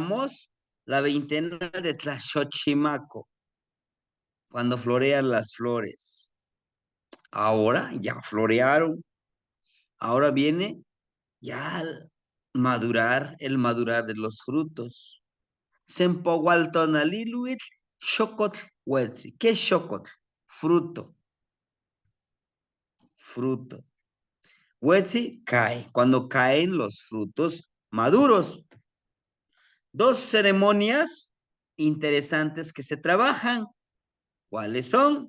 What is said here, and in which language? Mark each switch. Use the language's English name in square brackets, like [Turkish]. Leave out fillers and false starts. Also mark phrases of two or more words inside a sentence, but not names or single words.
[Spanish] Terminamos la veintena de Tlaxochimaco, cuando florean las flores. Ahora ya florearon, ahora viene ya el madurar de los frutos. [Nahuatl languages] Sempohualtonaliluitl, xocotl, huetzi. [Spanish] ¿Qué es xocotl? Fruto, fruto. Huetzi cae, cuando caen los frutos maduros. Dos ceremonias interesantes que se trabajan. ¿Cuáles son?